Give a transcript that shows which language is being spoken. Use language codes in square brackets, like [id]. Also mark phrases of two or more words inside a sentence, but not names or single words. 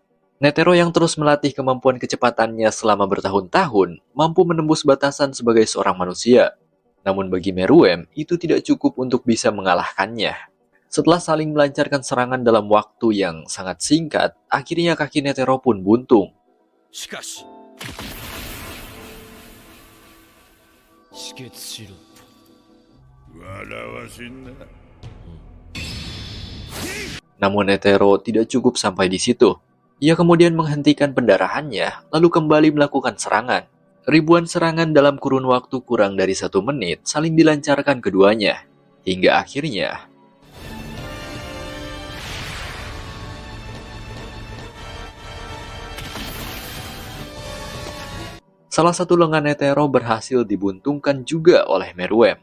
[id] Netero yang terus melatih kemampuan kecepatannya selama bertahun-tahun mampu menembus batasan sebagai seorang manusia. Namun bagi Meruem, itu tidak cukup untuk bisa mengalahkannya. Setelah saling melancarkan serangan dalam waktu yang sangat singkat, akhirnya kaki Netero pun buntung. [ja] しかし止血しろ。笑わしんな。 [id] Namun Netero tidak cukup sampai di situ. Ia kemudian menghentikan pendarahannya, lalu kembali melakukan serangan. Ribuan serangan dalam kurun waktu kurang dari 1 menit saling dilancarkan keduanya. Hingga akhirnya, salah satu lengan Netero berhasil dibuntungkan juga oleh Meruem.